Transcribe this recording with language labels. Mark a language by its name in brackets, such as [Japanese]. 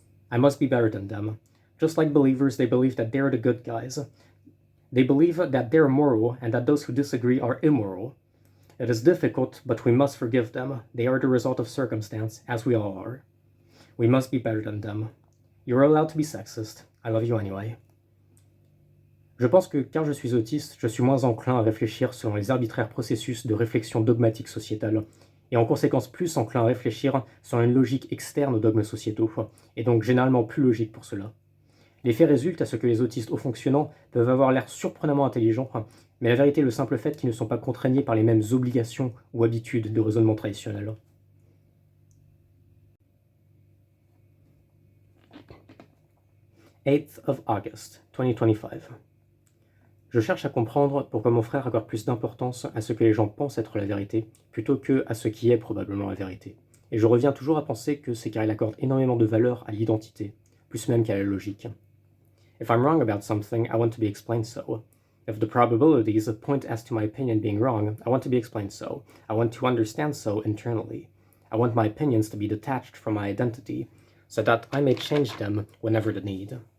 [English] I must be better than them. Just like believers, they believe that they are the good guys. They believe that they are moral, and that those who disagree are immoral. It is difficult, but we must forgive them. They are the result of circumstance, as we all are. We must be better than them. You are allowed to be sexist. I love you anyway. [French] Je pense que car je suis autiste, je suis moins enclin à réfléchir selon les arbitraires processus de réflexion dogmatique sociétale, et en conséquence plus enclin à réfléchir selon une logique externe aux dogmes sociétaux, et donc généralement plus logique pour cela. Les faits résultent à ce que les autistes haut fonctionnants peuvent avoir l'air surprenamment intelligents, mais la vérité est le simple fait qu'ils ne sont pas contraignés par les mêmes obligations ou habitudes de raisonnement traditionnel. [English] « 8th of August, 2025. [French] Je cherche à comprendre pourquoi mon frère accorde plus d'importance à ce que les gens pensent être la vérité, plutôt que à ce qui est probablement la vérité. Et je reviens toujours à penser que c'est car il accorde énormément de valeur à l'identité, plus même qu'à la logique. [English] If I'm wrong about something, I want to be explained so. If the probabilities point as to my opinion being wrong, I want to be explained so. I want to understand so internally. I want my opinions to be detached from my identity, so that I may change them whenever the need.